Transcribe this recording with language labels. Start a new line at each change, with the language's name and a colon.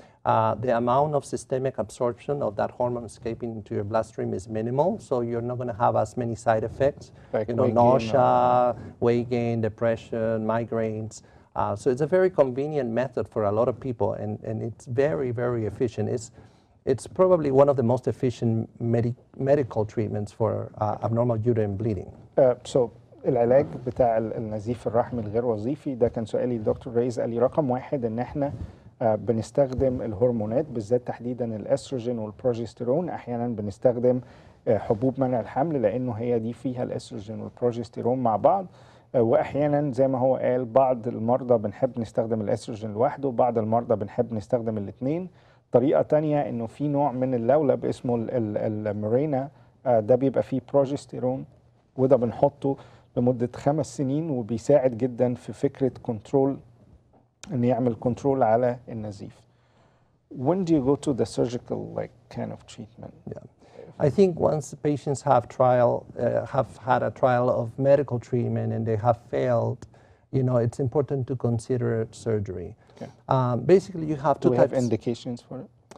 English: The amount of systemic absorption of that hormone escaping into your bloodstream is minimal, so you're not going to have as many side effects, like nausea, weight gain, depression, migraines. So it's a very convenient method for a lot of people, and it's very, very efficient. It's probably one of the most efficient medical treatments for abnormal uterine bleeding.
Arabic: So العلاج بتاع النزيف الرحمي الغير وظيفي ده كان سؤالي لدكتور ريز. قال لي رقم 1 ان احنا بنستخدم الهرمونات بالذات تحديدا الاستروجين والبروجستيرون. احيانا بنستخدم حبوب منع الحمل لانه هي دي فيها الاستروجين والبروجستيرون مع بعض، واحيانا زي ما هو قال بعض المرضى بنحب نستخدم الاستروجين لوحده، بعض المرضى بنحب نستخدم الاثنين. طريقه ثانيه انه في نوع من اللولب اسمه الميرينا، ده بيبقى فيه بروجستيرون وده بنحطه لمده 5 سنين وبيساعد جدا في فكره كنترول، ان يعمل كنترول على النزيف.
English: When do you go to the surgical kind of treatment? I think once patients have had a trial of medical treatment and they have failed, it's important to consider surgery. Okay. Basically, you have two types. Do we have indications for it?